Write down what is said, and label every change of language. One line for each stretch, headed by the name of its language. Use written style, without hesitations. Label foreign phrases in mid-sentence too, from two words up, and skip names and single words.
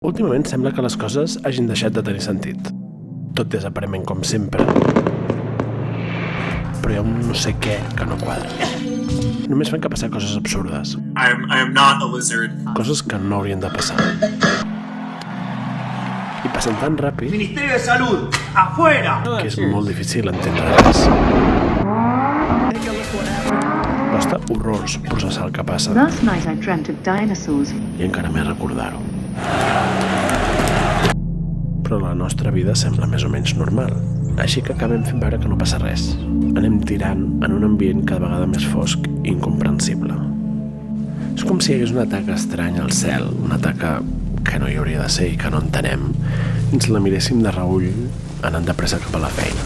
Catalan: Últimament sembla que les coses hagin deixat de tenir sentit. Tot és aparentment com sempre, però hi ha un no sé què que no quadra. Només fan que passar coses absurdes.
English: I am not a lizard.
Catalan: Coses que no haurien de passar. I passen tan ràpid
Spanish: Ministerio de Salud, afuera!
Catalan: que és molt difícil entendre res. Costa horrors processar el que passa
English: Last night I dreamt of dinosaurs.
Catalan: i encara més recordar-ho. Però la nostra vida sembla més o menys normal, així que acabem fent veure que no passa res. Anem tirant en un ambient cada vegada més fosc i incomprensible. És com si hi hagués una taca estranya al cel, una taca que no hi hauria de ser i que no entenem, i ens la miréssim de reull anant de pressa cap a la feina.